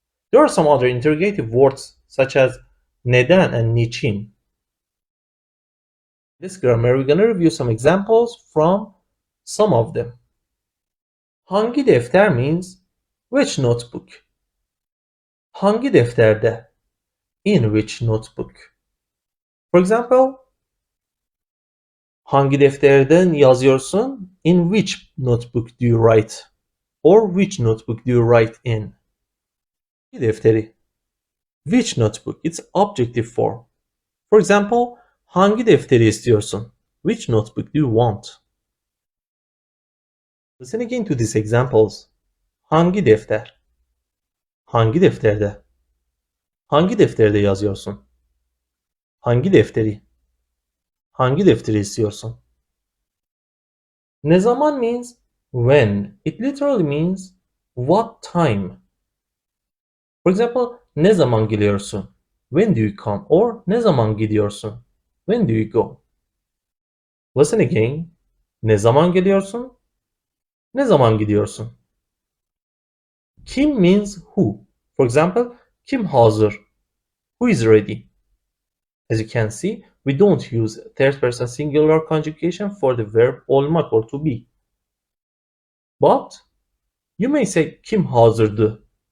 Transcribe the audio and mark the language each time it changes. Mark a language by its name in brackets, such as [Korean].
[English] There are some other interrogative words such as neden and niçin. In this grammar, we're going to review some examples from some of them. Hangi defter means which notebook. [Turkish] Hangi defterde? [English] In which notebook. For example, [Turkish] hangi defterden yazıyorsun? [English] In which notebook do you write? Or which notebook do you write in? [Turkish] Hangi defteri? [English] Which notebook? It's objective form. For example, [Turkish] hangi defteri istiyorsun? [English] Which notebook do you want? Listen again to these examples. [Turkish] Hangi defter? Hangi defterde? Hangi defterde yazıyorsun? Hangi defteri? Hangi defteri istiyorsun? [English] Ne zaman means when. It literally means what time. For example, [Turkish] ne zaman geliyorsun? [English] When do you come? Or [Turkish] ne zaman gidiyorsun? [English] When do you go? Listen again. [Turkish] Ne zaman geliyorsun? Ne zaman gidiyorsun? [English] Kim means who. For example, [Turkish] kim hazır? [English] Who is ready? As you can see, we don't use third person singular conjugation for the verb olmak or to be. But you may say [Turkish] kim hazırdı.